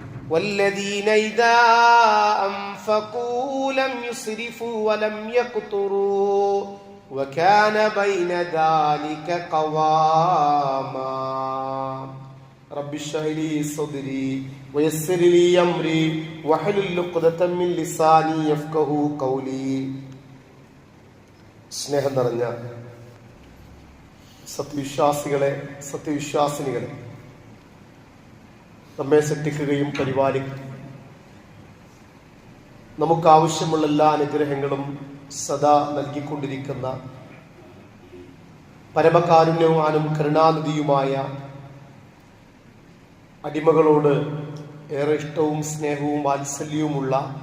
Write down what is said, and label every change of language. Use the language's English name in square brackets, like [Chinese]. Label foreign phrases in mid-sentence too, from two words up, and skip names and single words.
[Arabic] والذين إذا أنفقوا لم يسرفوا ولم يقتروا وكان بين ذلك قواما رب اشرح لي صدري ويسر لي أمري واحلل عقدة من لساني يفقهوا قولي. [Malayalam] സ്നേഹം നിറഞ്ഞ സത്യവിശ്വാസികളെ, സത്യവിശ്വാസിനികളെ, നമ്മെ സൃഷ്ടിക്കുകയും പരിപാലിക്കുകയും നമുക്കാവശ്യമുള്ള എല്ലാ അനുഗ്രഹങ്ങളും സദാ നൽകിക്കൊണ്ടിരിക്കുന്ന പരമകാരുണ്യവാനും കരുണാനിധിയുമായ അടിമകളോട് ഏറെ ഇഷ്ടവും സ്നേഹവും വാത്സല്യവുമുള്ള,